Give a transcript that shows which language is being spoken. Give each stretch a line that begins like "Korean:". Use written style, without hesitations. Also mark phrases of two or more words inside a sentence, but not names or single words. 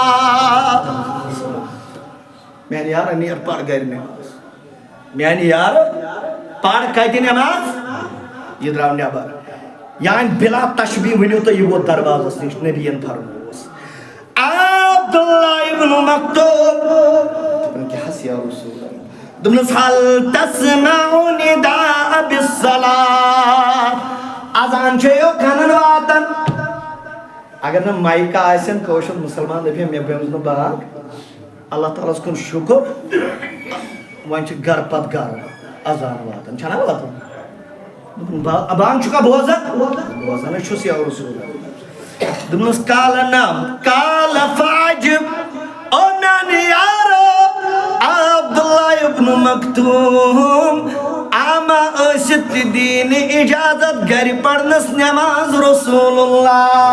Kashmiri: میانہِ یارٕ نیر پَر گرِ نماز میانہِ یارٕ پَر کتہِ نماز یہِ درٛاو نٮ۪بر یعنی بلا تشبیہ ؤنِو تُہۍ یہِ ووت دروازس نِش نبیَن فرمووُس عبداللہ ابن مکتوم دپان کیٛاہ حظ
Arabic: یا رسول اللہ
Kashmiri: دوٚپنَس
Arabic: هل تسمع نداء بالصلاة
Kashmiri: اذان چھے یو کھنن واتن اگر نہٕ مایکہ آسن کٲشُر مُسلمان دپہِ مےٚ بیوٗز نہٕ باغ اللہ تعالیٰ ہس کُن شُکر وۄنۍ چھِ گرٕ پتہٕ گرٕ اذان واتن چھنا واتن ابان چھُکھا بوزان بوزان چھُس
Arabic: یا رسول اللہ
Kashmiri: دوٚپنَس کالہ نام کالہ فاجب او میانہِ یارو عبداللہ ابن مکتوم آما ٲسِتھ تہِ دی نہٕ اِجازت گرِ پرنس نماز رسول اللہ